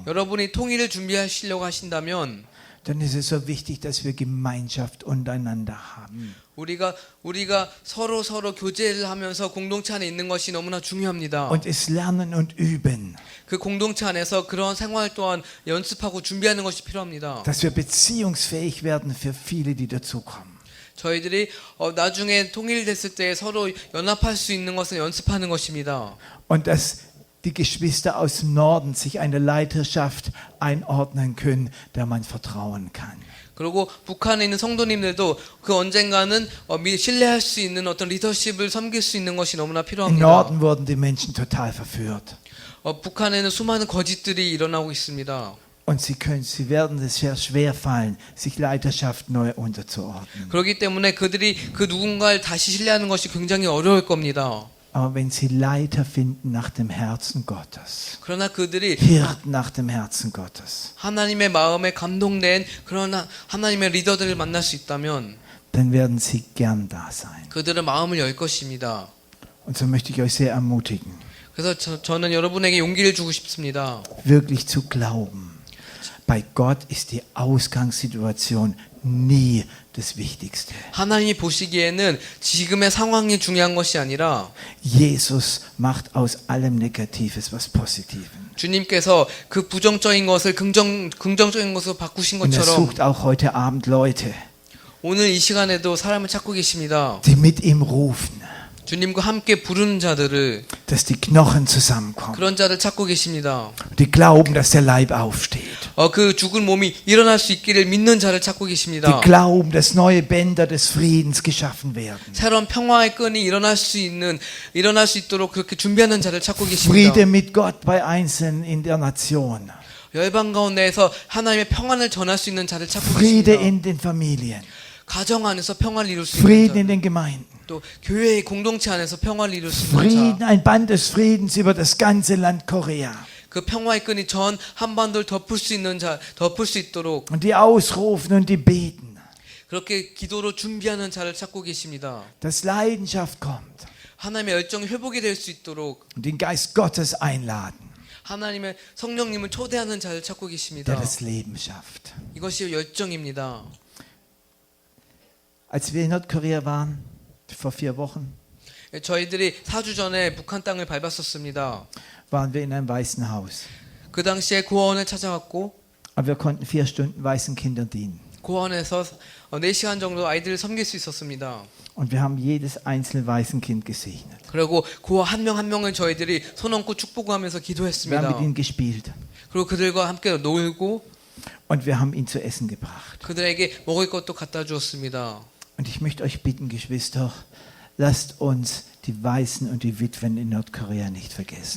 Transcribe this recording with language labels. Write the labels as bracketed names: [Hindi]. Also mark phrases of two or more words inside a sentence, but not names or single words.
[Korean] 여러분이 통일을 준비하시려고 하신다면 [German] dann ist es so wichtig, dass wir Gemeinschaft untereinander haben. [Korean] 우리가 서로 교제를 하면서 공동체 안에 있는 것이 너무나 중요합니다. [German] Und es lernen und üben, [Korean] 그 공동체 안에서 그런 생활 또한 연습하고 준비하는 것이 필요합니다. [German] dass wir beziehungsfähig werden für viele, die dazukommen. [Korean] 저희들이 나중에 통일됐을 때 서로 연합할 수 있는 것을 연습하는 것입니다. [German] Und dass die Geschwister aus dem Norden sich eine Leiterschaft einordnen können, der man vertrauen kann. [Korean] 그리고 북한에 있는 성도님들도 그 언젠가는 신뢰할 수 있는 어떤 리더십을 섬길 수 있는 것이 너무나 [German] Im [Korean] 필요합니다. [German] Norden wurden die Menschen total verführt. [Korean] 북한에는 수많은 거짓들이 일어나고 있습니다. [German] Und sie werden es sehr schwer fallen, sich Leiterschaft neu unterzuordnen. [Korean] 그렇기 때문에 그들이 그 누군가를 다시 신뢰하는 것이 굉장히 어려울 겁니다. [German] Aber wenn sie Leiter finden nach dem Herzen Gottes, [Korean] 그러나 그들이 [German] Hirten nach dem Herzen Gottes, [Korean] 하나님의 마음에 감동된 그런 하나님의 리더들을 만날 수 있다면 [German] dann werden sie gern da sein. [Korean] 그들은 마음을 열 것입니다. [German] Und so möchte ich euch sehr ermutigen, [Korean] 그래서 저는 여러분에게 용기를 주고 싶습니다. [German] wirklich zu glauben. Bei Gott ist die Ausgangssituation nie das Wichtigste. [Korean] 하나님이 보시기에는 지금의 상황이 중요한 것이 아니라 [German] Jesus macht aus allem Negatives was Positives. [Korean] 주님께서 그 부정적인 것을 긍정적인 것으로 바꾸신 [German] Und er [Korean] 것처럼 [German] sucht auch heute Abend Leute, [Korean] 오늘 이 시간에도 사람을 찾고 계십니다. [German] die mit ihm rufen, [Korean] 주님과 함께 부르는 자들을 [German] dass die Knochen zusammenkommen, [Korean] 그런 자를 찾고 계십니다. [German] die glauben, dass der Leib aufsteht, [Korean] 그 죽은 몸이 일어날 수 있기를 믿는 자를 찾고 [German] die [Korean] 계십니다. [German] glauben, dass neue Bänder des Friedens geschaffen werden. [Korean] 새로운 평화의 끈이 일어날 수 있도록 그렇게 준비하는 자를 찾고 계십니다. [German] Friede mit Gott bei Einzelnen in der Nation, [Korean] 열방 가운데에서 하나님의 평안을 전할 수 있는 자를 찾고 [German] Friede [Korean] 계십니다. [German] in den Familien, [Korean] 가정 안에서 평화를 이룰 수 [German] Frieden in [Korean] 있는 자, [German] den Gemeinden, [Korean] 또 교회의 공동체 안에서 평화를 이룰 수 있는 [German] Frieden, [Korean] 자, [German] ein Band des Friedens über das ganze Land Korea. [Korean] 그 평화의 끈이 전 한반도를 덮을 수 있도록 [German] Und die ausrufen und die beten, [Korean] 그렇게 기도로 준비하는 자를 찾고 계십니다. [German] dass Leidenschaft kommt [Korean] 하나님의 열정이 회복이 될 수 있도록 [German] und den Geist Gottes einladen, [Korean] 하나님의 성령님을 초대하는 자를 찾고 계십니다. [German] der das Leben schafft. [Korean] 이것이 열정입니다. [German] Als wir in Nordkorea waren, vor 4 Wochen, [Korean] 저희들이 4주 전에 북한 땅을 밟았었습니다. [German] waren wir in einem Waisenhaus. [Korean] 그 당시에 고아원을 찾아갔고 [German] Aber wir konnten 4 Stunden Waisenkindern dienen. [Korean] 고아원에서 4시간 정도 아이들을 섬길 수 있었습니다. [German] Und wir haben jedes einzelne Waisenkind gesegnet. [Korean] 그리고 고아 한 명 한 명을 저희들이 손 얹고 축복하면서 [German] Wir haben [Korean] 기도했습니다. [German] mit ihnen gespielt. [Korean] 그리고 그들과 함께 놀고 [German] Und wir haben ihnen zu essen gebracht. [Korean] 그들에게 먹을 것도 갖다 주었습니다. [German] Und ich möchte euch bitten, Geschwister, lasst uns die Waisen und die Witwen in Nordkorea nicht vergessen.